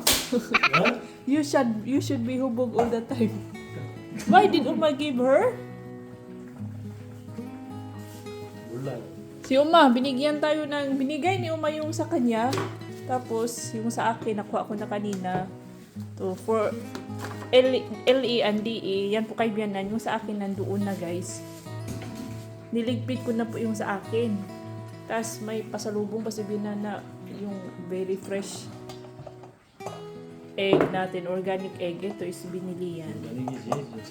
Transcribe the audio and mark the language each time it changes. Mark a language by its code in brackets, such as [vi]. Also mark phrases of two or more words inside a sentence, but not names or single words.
[en] What? You should be hubog all the time. Why did Uma give her? [ko] 몰라요. [tl] Si Uma, binigay ni Uma yung sa kanya. Tapos, yung sa akin, nakuha ko na kanina. To, [en] for LE and DE, [tl] yan po kay Bianan. Yung sa akin, nandoon na guys. Niligpit ko na po yung sa akin. Tapos, may pasalubong pa si Bianan na yung [en] very fresh egg [tl] natin, [en] organic egg. [tl] Ito is binili yan. [ko] 연예계지 진짜.